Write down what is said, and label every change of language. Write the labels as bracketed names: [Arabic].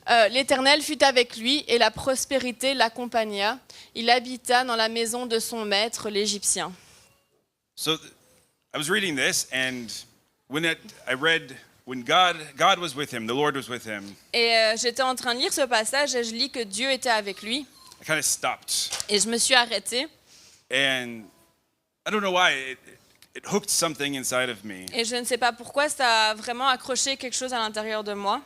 [French] L'Éternel fut avec lui et la prospérité l'accompagna. Il habita dans la maison de son maître, l'Égyptien. [English] So I was reading this, and when God was with him, the Lord was with him, [French] Et j'étais en train de lire ce passage et je lis que Dieu était avec lui. [English] I kind of stopped. [French] Et je me suis arrêtée. [English] And I don't know why, it hooked something inside of me. [French] Et je ne sais pas pourquoi, ça a vraiment accroché quelque chose à l'intérieur de moi.